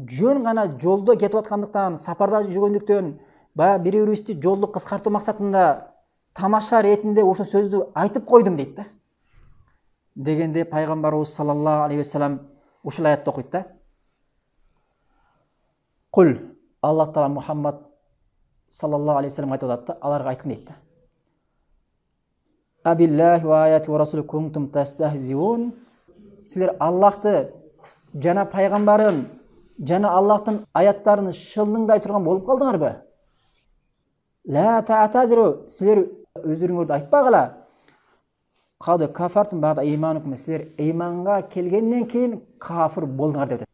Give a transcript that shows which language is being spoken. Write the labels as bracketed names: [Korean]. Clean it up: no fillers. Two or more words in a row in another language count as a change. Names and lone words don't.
[Kyrgyz] Жөн гана жолдо кетип аткандыктан, сапарда жүргөндүктөн, баягы бири-бирибизди жолду кыскартуу максатында тамаша ретинде ошо сөздү айтып койдум дейт да. Дегенде пайгамбарыбыз [Arabic] صلى الله عليه وسلم [Kyrgyz] ушул аятты окуйт да. Кул, Аллах таала Мухаммад [Arabic] صلى الله عليه وسلم [Kyrgyz] айтып атат да, аларга айткын дейт да. [Arabic] أبالله وآياته ورسوله كنتم تستهزئون. [Kyrgyz] Силер Аллахты жана пайгамбарын жана Аллахтын аяттарын шылдыңдай турган болуп калдыңарбы? [Arabic] لا تعتذروا, [Kyrgyz] силер өзүрүңөрдү айтпагыла. [Arabic] قد كفرتم بعد إيمانكم, [Kyrgyz] силер иманга келгенден кийин кафир болдуңар деп.